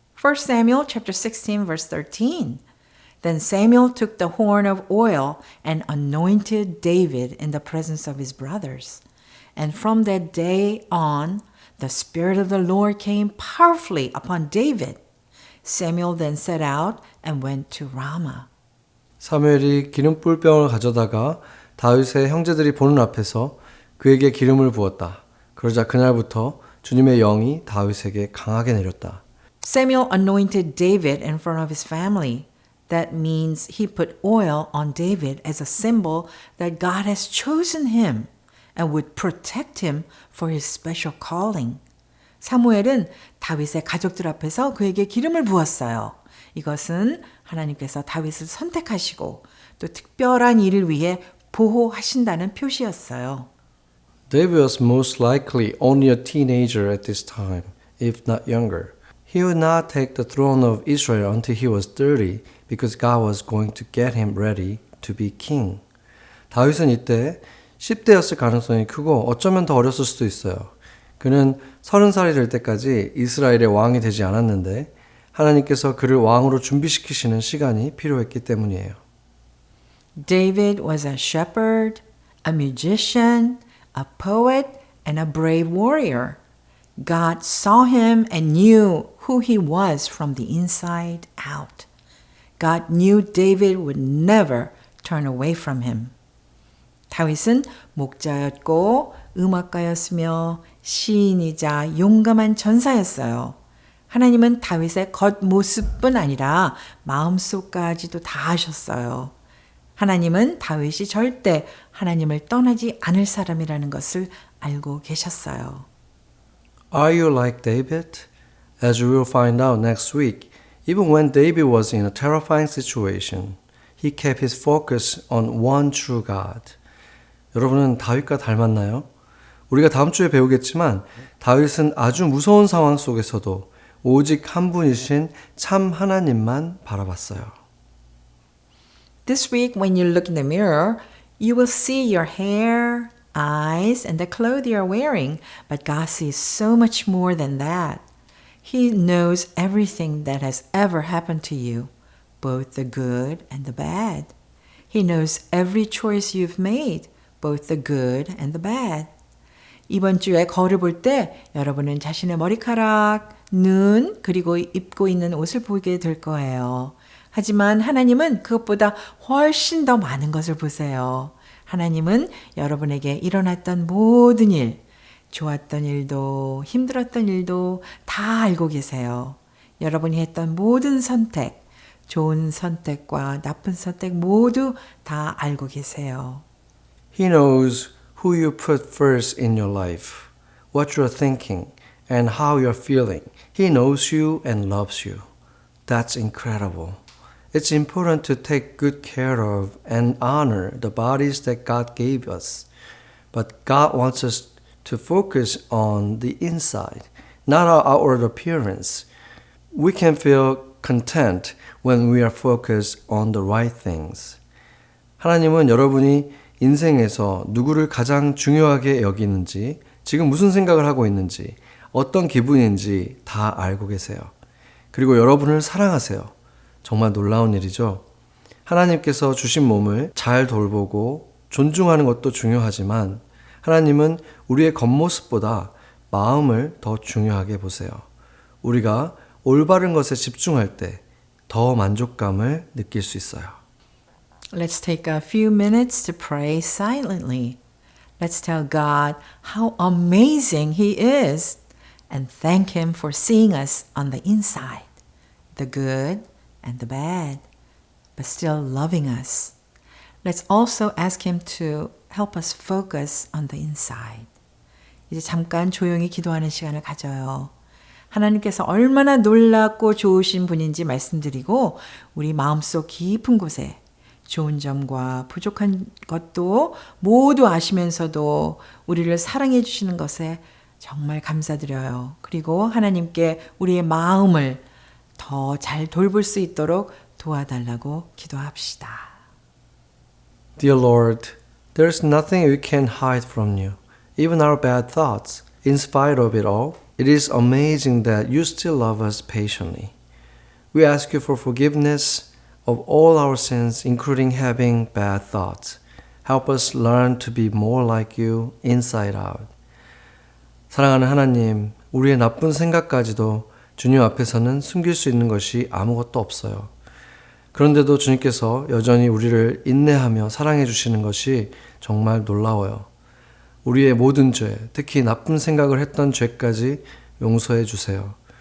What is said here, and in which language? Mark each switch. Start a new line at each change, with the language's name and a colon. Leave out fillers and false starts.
English: 1 Samuel chapter 16 verse 13. Then Samuel took the horn of oil and anointed David in the presence of his brothers. And from that day on, the Spirit of the Lord came powerfully upon David. Samuel then set out and went to Ramah.
Korean: 사무엘이 기름불병을 가져다가 다윗의 형제들이 보는 앞에서 그에게 기름을 부었다. 그러자 그날부터 주님의 영이 다윗에게 강하게 내렸다.
English: Samuel anointed David in front of his family. That means he put oil on David as a symbol that God has chosen him and would protect him for his special calling.
Korean: 사무엘은 다윗의 가족들 앞에서 그에게 기름을 부었어요. 이것은 하나님께서 다윗을 선택하시고 또 특별한 일을 위해 보호하신다는 표시였어요.
English: David was most likely only a teenager at this time, if not younger. He would not take the throne of Israel until he was 30 because God was going to get him ready to be king.
Korean: 다윗은 이때 10대였을 가능성이 크고 어쩌면 더 어렸을 수도 있어요. 그는 30살이 될 때까지 이스라엘의 왕이 되지 않았는데 하나님께서 그를 왕으로 준비시키시는 시간이 필요했기 때문이에요.
English: David was a shepherd, a musician, a poet, and a brave warrior. God saw him and knew who he was from the inside out. God knew David would never turn away from him.
Korean: 다윗은 목자였고 음악가였으며 시인이자 용감한 전사였어요. 하나님은 다윗의 겉모습뿐 아니라 마음속까지도 다 아셨어요. 하나님은 다윗이 절대 하나님을 떠나지 않을 사람이라는 것을 알고 계셨어요.
English: Are you like David? As we will find out next week, even when David was in a terrifying situation, he kept his focus on one true God.
Korean: 여러분은 다윗과 닮았나요? 우리가 다음 주에 배우겠지만 다윗은 아주 무서운 상황 속에서도 오직 한 분이신 참 하나님만 바라봤어요.
English: This week, when you look in the mirror, you will see your hair, eyes, and the clothes you are wearing. But God sees so much more than that. He knows everything that has ever happened to you, both the good and the bad. He knows every choice you've made, both the good and the bad.
Korean: 이번 주에 거울을 볼 때 여러분은 자신의 머리카락, 눈, 그리고 입고 있는 옷을 보게 될 거예요. 하지만 하나님은 그것보다 훨씬 더 많은 것을 보세요. 하나님은 여러분에게 일어났던 모든 일, 좋았던 일도 힘들었던 일도 다 알고 계세요. 여러분이 했던 모든 선택, 좋은 선택과 나쁜 선택 모두 다 알고 계세요.
English: He knows who you put first in your life, what you're thinking, and how you're feeling. He knows you and loves you. That's incredible. It's important to take good care of and honor the bodies that God gave us. But God wants us to focus on the inside, not our outward appearance. We can feel content when we are focused on the right things.
Korean: 하나님은 여러분이 인생에서 누구를 가장 중요하게 여기는지, 지금 무슨 생각을 하고 있는지, 어떤 기분인지 다 알고 계세요. 그리고 여러분을 사랑하세요. 정말 놀라운 일이죠. 하나님께서 주신 몸을 잘 돌보고 존중하는 것도 중요하지만 하나님은 우리의 겉모습보다 마음을 더 중요하게 보세요. 우리가 올바른 것에 집중할 때 더 만족감을 느낄 수 있어요.
English: Let's take a few minutes to pray silently. Let's tell God how amazing He is and thank Him for seeing us on the inside, the good and the bad, but still loving us. Let's also ask Him to help us focus on the inside.
Korean: 이제 잠깐 조용히 기도하는 시간을 가져요. 하나님께서 얼마나 놀랍고 좋으신 분인지 말씀드리고 우리 마음속 깊은 곳에 좋은 점과 부족한 것도 모두 아시면서도 우리를 사랑해 주시는 것에 정말 감사드려요. 그리고 하나님께 우리의 마음을 더 잘 돌볼 수 있도록 도와달라고 기도합시다.
English: Dear Lord, there's nothing we can hide from you, even our bad thoughts. In spite of it all, it is amazing that you still love us patiently. We ask you for forgiveness of all our sins, including having bad thoughts. Help us learn to be more like you inside out.
Korean: 사랑하는 하나님, 우리의 나쁜 생각까지도 주님 앞에서는 숨길 수 있는 것이 아무것도 없어요. 그런데도 주님께서 여전히 우리를 인내하며 사랑해 주시는 것이 정말 놀라워요. 우리의 모든 죄, 특히 나쁜 생각을 했던 죄까지 용서해 주세요.